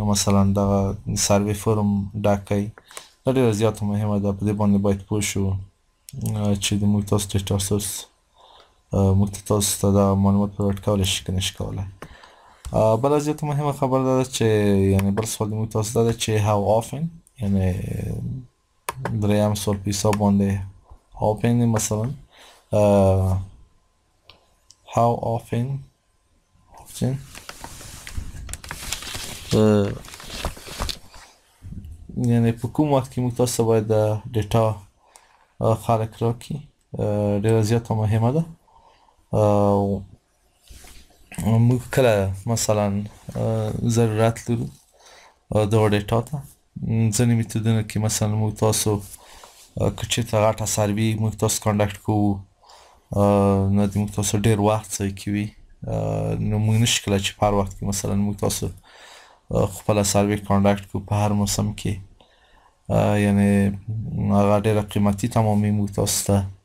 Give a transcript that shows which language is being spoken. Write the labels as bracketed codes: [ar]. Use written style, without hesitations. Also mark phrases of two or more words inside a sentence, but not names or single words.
[ps] مثلا دغه [en] survey form [ps] ډک کړئ دا ډېره زیاته مهمه ده په دې باندې باید پوه شو چې د موږ تاسو [en] data source [ps] موږ تاسو ته دا معلومات پرووایډ کولی شي که نه شي کولی بله زیاته مهمه خبره دا ده چې یعنی بل سوال د موږ تاسو دا ده چې [en] how often [ps] یعنی دریم سوال په حساب باندې often مثلا [en] how often [ps] یعنی په کوم وخت کې موږ تاسو باید ډیټا خلک راکړي ډېره زیاته مهمه ده موږ کله مثلا ضرورت لرو دغه ډیټا ته ځینې میتودونه کې مثلا موږ تاسو که چېرته غټه سروې موږ تاسو کنډکټ کوو نو د موږ تاسو ډېر وخت ضایع کوي نو موږ نشي کولی چې په هر وخت کې مثلا موږ تاسو خپله سروې کنډکټ کړو په هر موسم کې یعنی هغه ډېره قیمتي تمامي موږ تاسو ته